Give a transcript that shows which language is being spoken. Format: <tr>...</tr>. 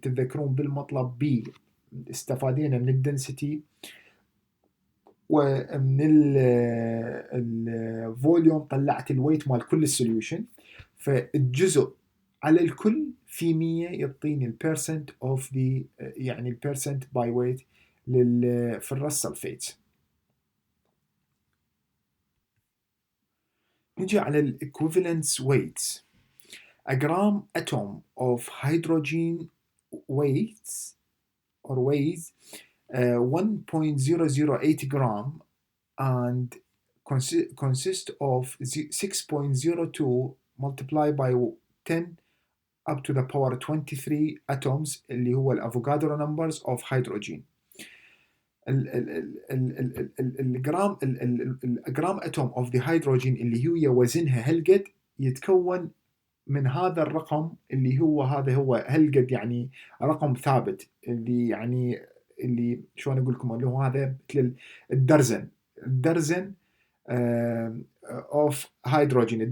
<ar>تتذكرون بالمطلب بي استفادينا من الدنسيتي ومن الفوليوم، طلعت الويت مال كل السوليوشن، فالجزء على الكل في 100 يعطيني البيرسنت اوف ذا، يعني البيرسنت باي ويت للفرس سلفيت. نجي على الايكوفالنس ويتس.</ar> <en>A gram atom of hydrogen weighs 1.008 gram and consist of 6.02 multiplied by 10 up to the power 23 atoms</en> <ar>اللي هو الافوغادرو</ar> <en>numbers of hydrogen.</en> <ar>الجرام اتوم اوف ذا هيدروجين اللي هي وزنها هالقد يتكون من هذا الرقم اللي هو هذا هو هالقد، يعني رقم ثابت، اللي يعني اللي شلون اقول لكم اللي هو هذا مثل الدرزن اوف هيدروجين.</ar>